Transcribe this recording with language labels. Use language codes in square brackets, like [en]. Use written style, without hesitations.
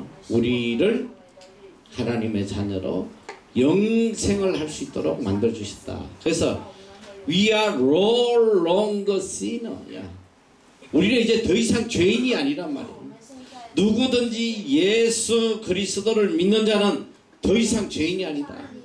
[ko] 우리를 하나님의 자녀로 영생을 할 수 있도록 만들어 주셨다. [en] 그래서 we are no longer sinner. [ko] 우리는 이제 더 이상 죄인이 아니란 말이에요. 누구든지 예수 그리스도를 믿는 자는 더 이상 죄인이 아니다.